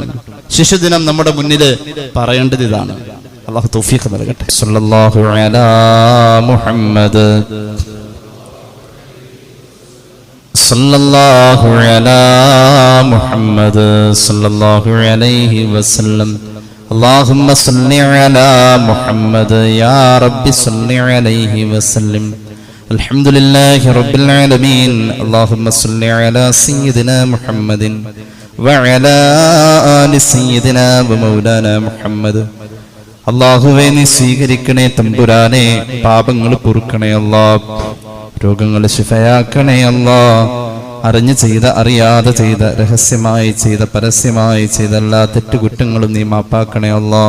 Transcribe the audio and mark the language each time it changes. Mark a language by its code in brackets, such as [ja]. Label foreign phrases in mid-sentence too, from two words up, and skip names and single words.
[ml] ശിശുദിനം നമ്മുടെ മുന്നിൽ പറയേണ്ടത് ഇതാണ്. അല്ലാഹു തൗഫീഖ് നൽകട്ടെ. [ar] صلى الله على محمد صلى الله على محمد صلى الله عليه وسلم. اللهم صل على محمد يا رب صل عليه وسلم. الحمد لله رب العالمين. اللهم صل على سيدنا محمد وعلى آل سيدنا ومولانا محمد. [ml] അല്ലാഹുവേ, നീ സ്വീകരിക്കണേ തമ്പുരാനെ. പാപങ്ങൾ പൊറുക്കണേ അല്ലാ. രോഗങ്ങൾ ശിഫയാക്കണേ അല്ലാ. അറിഞ്ഞു ചെയ്ത, അറിയാതെ ചെയ്ത, രഹസ്യമായി ചെയ്ത, പരസ്യമായി ചെയ്ത എല്ലാ തെറ്റുകുറ്റങ്ങളും നീ മാപ്പാക്കണേ അല്ലാഹ്.